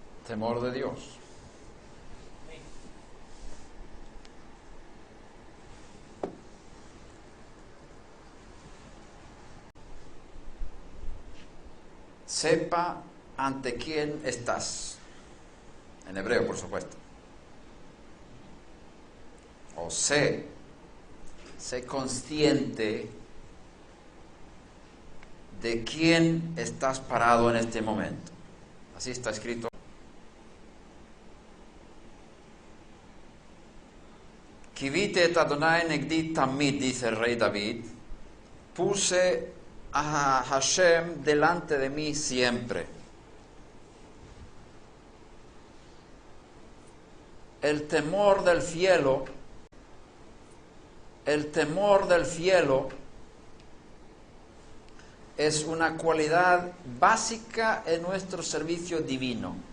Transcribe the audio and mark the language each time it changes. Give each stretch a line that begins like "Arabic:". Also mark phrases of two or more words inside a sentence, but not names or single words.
Spanish: temor de Dios. Sepa ante quién estás. En hebreo, por supuesto. O sé consciente de quién estás parado en este momento. Así está escrito.
Hebrew: שיוויתי את אדוני נגדי תמיד,
Spanish: dice el rey David. Puse a Hashem delante de mí siempre. El temor del cielo es una cualidad básica en nuestro servicio divino.